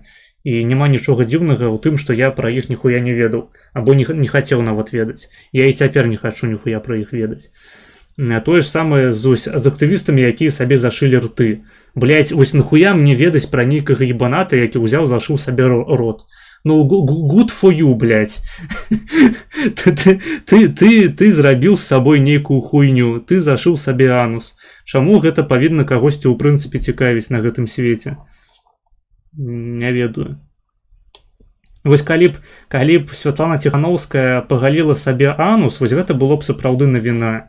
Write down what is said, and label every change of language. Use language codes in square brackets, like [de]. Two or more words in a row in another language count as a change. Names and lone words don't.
[be] І няма нічога дзіўнага ў тым, што я пра іх ніхуя не ведаў, або не хацеў нават ведаць. Я і цяпер не хачу ніхуя пра іх ведаць. Тое ж самае з актывістамі, якія сабе зашылі рты. Блядь, вось нахуя мне ведаць пра нейкага ебаната, які ўзяў, зашыў сабе рот. Ну, [en] good for you, [be] блядь. Ты зрабіў з сабой нейкую хуйню, ты зашыў сабе анус. Чаму гэта павінна кагосьці ў прынцыпе цікавіць на гэтым свеце? Не ведаю. Вось калі б Святлана Ціхановская пагаліла сабе анус, вось гэта было б сапраўды навіна.